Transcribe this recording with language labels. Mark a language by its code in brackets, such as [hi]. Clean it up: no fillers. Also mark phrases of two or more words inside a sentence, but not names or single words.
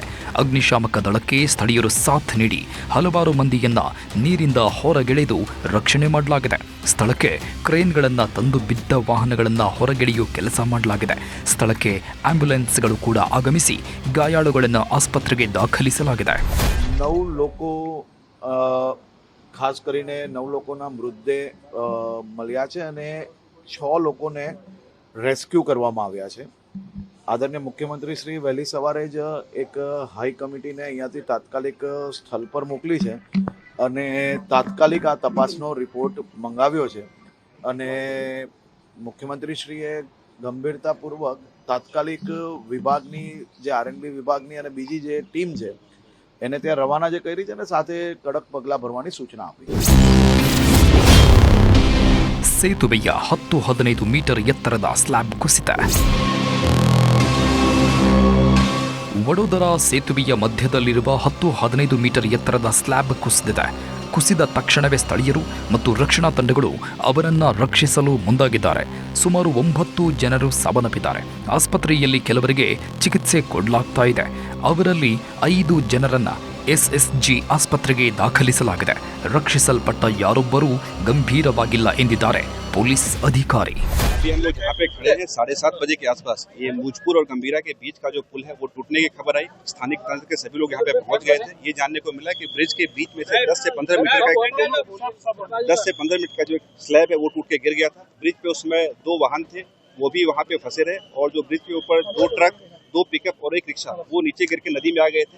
[kn] ಅಗ್ನಿಶಾಮಕ ದಳಕ್ಕೆ ಸ್ಥಳೀಯರು ಸಾಥ್ ನೀಡಿ ಹಲವಾರು ಮಂದಿಯನ್ನ ನೀರಿಂದ ಹೊರಗೆಳೆದು ರಕ್ಷಣೆ ಮಾಡಲಾಗಿದೆ. ಸ್ಥಳಕ್ಕೆ ಕ್ರೇನ್ಗಳನ್ನು ತಂದು ಬಿದ್ದ ವಾಹನಗಳನ್ನು ಹೊರಗೆಳೆಯುವ ಕೆಲಸ ಮಾಡಲಾಗಿದೆ. ಸ್ಥಳಕ್ಕೆ ಆಂಬ್ಯುಲೆನ್ಸ್ಗಳು ಕೂಡ ಆಗಮಿಸಿ ಗಾಯಾಳುಗಳನ್ನು ಆಸ್ಪತ್ರೆಗೆ ದಾಖಲಿಸಲಾಗಿದೆ. [gu] 9 લોકો ખાસ કરીને 9 લોકોના મૃતદેહ મળ્યા છે અને 6 લોકોને રેસ્ક્યુ કરવામાં આવ્યા છે. આદરણીય મુખ્યમંત્રી શ્રી વહેલી સવારે જ એક હાઈ કમિટીને અહીંયાથી તાત્કાલિક સ્થળ પર મોકલી છે અને તાત્કાલિક આ તપાસનો રિપોર્ટ મંગાવ્યો છે અને મુખ્યમંત્રીશ્રીએ ગંભીરતાપૂર્વક તાત્કાલિક વિભાગની જે R&B વિભાગની અને બીજી જે ટીમ છે એને ત્યાં રવાના જે કરી છે અને સાથે કડક પગલાં ભરવાની સૂચના આપી. [kn] ಸೇತುವೆಯ 10-15 ಮೀಟರ್ ಎತ್ತರದ ಸ್ಲ್ಯಾಬ್ ಕುಸಿತ. ವಡೋದರಾ ಸೇತುವೆಯ ಮಧ್ಯದಲ್ಲಿರುವ 10-15 ಮೀಟರ್ ಎತ್ತರದ ಸ್ಲ್ಯಾಬ್ ಕುಸಿದಿದೆ. ಕುಸಿದ ತಕ್ಷಣವೇ ಸ್ಥಳೀಯರು ಮತ್ತು ರಕ್ಷಣಾ ತಂಡಗಳು ಅವರನ್ನ ರಕ್ಷಿಸಲು ಮುಂದಾಗಿದ್ದಾರೆ. ಸುಮಾರು 9 ಜನರು ಸಾವನ್ನಪ್ಪಿದ್ದಾರೆ. ಆಸ್ಪತ್ರೆಯಲ್ಲಿ ಕೆಲವರಿಗೆ ಚಿಕಿತ್ಸೆ ಕೊಡಲಾಗ್ತಾ ಇದೆ. ಅವರಲ್ಲಿ 5 ಜನರನ್ನ SSG ಆಸ್ಪತ್ರೆಗೆ ದಾಖಲಿಸಲಾಗಿದೆ. ರಕ್ಷಿಸಲ್ಪಟ್ಟ ಯಾರೊಬ್ಬರೂ ಗಂಭೀರವಾಗಿಲ್ಲ ಎಂದಿದ್ದಾರೆ ಪೊಲೀಸ್ ಅಧಿಕಾರಿ. [hi] अभी हम लोग जहाँ पे खड़े हैं 7:30 बजे के आसपास ये मूजपुर और गंभीरा के बीच का जो पुल है वो टूटने की खबर आई। स्थानिक तंत्र के सभी लोग यहाँ पे पहुंच गए थे। ये जानने को मिला कि ब्रिज के बीच में से 10 से 15 मीटर का जो स्लैब है वो टूट के गिर गया था। ब्रिज पे उसमें 2 वाहन थे, वो भी वहाँ पे फंसे रहे और जो ब्रिज के ऊपर 2 ट्रक, 2 पिकअप और 1 रिक्शा वो नीचे गिर के नदी में आ गए थे।